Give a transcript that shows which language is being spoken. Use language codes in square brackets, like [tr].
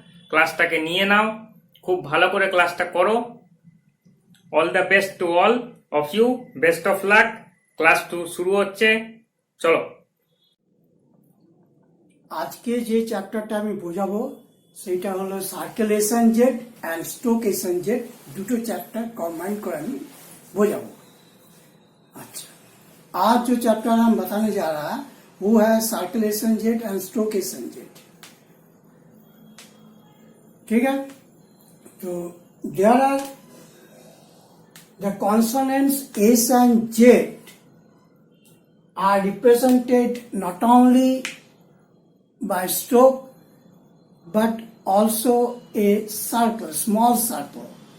[bn] ক্লাসটাকে নিয়ে নাও, খুব ভালো করে ক্লাসটা করো। [en] All the best to all of you, best of luck. [bn] Class 2 শুরু হচ্ছে, চলো। আজকে যে চ্যাপ্টারটা আমি বোঝাবো সেটা হলো circle S and Z and stroke S and Z, দুটো চ্যাপ্টার কম্বাइन করে আমি বোঝাবো। [hi] अच्छा, आज जो चैप्टर हम बताने जा रहा है वो है circle S and Z and stroke S and Z. ठीक है, तो [en] There are the consonants S and Z are represented not only by stroke but also a circle, small circle.